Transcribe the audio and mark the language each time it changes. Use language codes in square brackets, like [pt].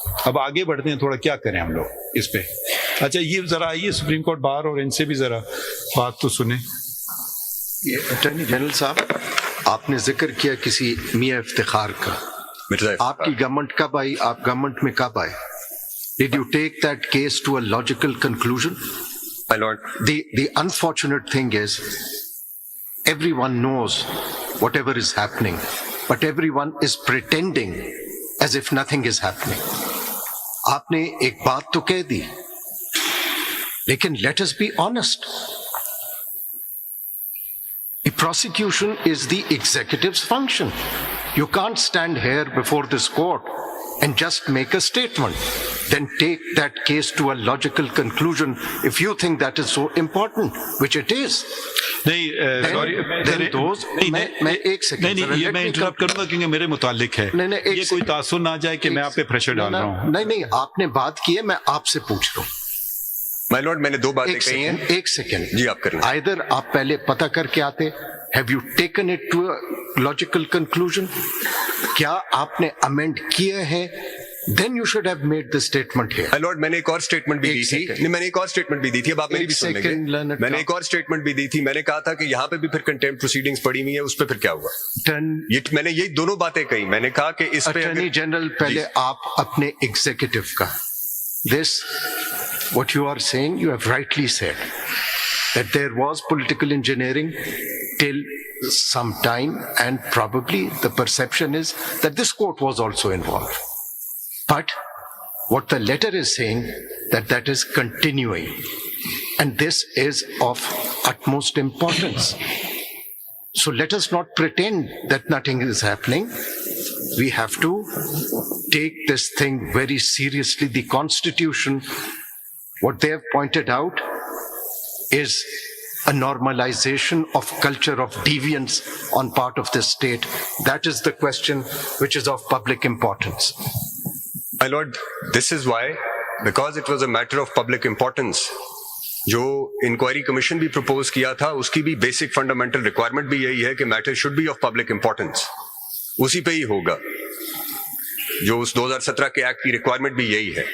[ur] اب آگے بڑھتے ہیں, تھوڑا کیا کریں ہم لوگ اس پہ. اچھا یہ ذرا آئیے سپریم کورٹ باہر, اور ان سے بھی ذرا بات تو سنیں. اٹارنی جنرل صاحب, آپ نے ذکر کیا کسی میاں افتخار کا. آپ کی گورنمنٹ کب آئی؟ آپ گورنمنٹ میں کب آئے؟ [en] Did you take that case to a logical conclusion? My lord, The unfortunate thing is, everyone knows whatever is happening, but everyone is pretending as if nothing is happening. [ur] آپ نے ایک بات تو کہہ دی, لیکن [en] let us be honest. The prosecution is the executive's function. You can't stand here before this court and just make a statement. Then take that case to a logical conclusion if you think that is so important, which it is. [ur] نہیں sorry, میں ایک second, یہ میں interrupt کروں گا کیونکہ میرے متعلق ہے. یہ کوئی تاثر نہ جائے کہ میں آپ پہ پریشر ڈال رہا ہوں. نہیں, آپ نے بات کی ہے, میں آپ سے پوچھ رہا ہوں. my lord, میں نے 2 باتیں کہی ہیں. ایک سیکنڈ جی آپ کریں. [en] Either [ur] آپ پہلے پتہ کر کے آتے, [en] have you taken it to a logical conclusion? [ur] کیا آپ نے امینڈ کیے ہیں? [en] Then you should have made the statement here. [ur] my lord, میں نے ایک اور اسٹیٹمنٹ بھی دی تھی. نہیں, میں نے ایک اور اسٹیٹمنٹ بھی دی تھی, اب آپ میری بھی سن لیں گے. میں نے ایک اور اسٹیٹمنٹ بھی دی تھی. میں نے کہا تھا کہ یہاں پہ بھی پھر کنٹیمپٹ پروسیڈنگز پڑی ہوئی ہیں, اس پہ پھر کیا ہوا. یہ میں نے یہی دونوں باتیں کہی. میں نے کہا کہ اس پہ اٹارنی جنرل, پہلے آپ اپنے ایگزیکٹو کا, [en] this what you are saying, you have rightly said that there was political engineering till some time, and probably the perception is that this court was also involved. But what the letter is saying, that is continuing, and this is of utmost importance. So let us not pretend that nothing is happening. We have to take this thing very seriously. The Constitution, what they have pointed out, is a normalization of culture of deviance on part of this state. That is the question which is of public importance. my lord, this is why, because it was a matter of public importance, [ur] جو inquiry commission بھی propose کیا تھا, اس کی بھی basic fundamental requirement بھی یہی ہے کہ [en] Matter should be of public importance. [ur] اسی پہ ہی ہوگا. جو اس 2017 کے ایکٹ کی ریکوائرمنٹ بھی یہی ہے.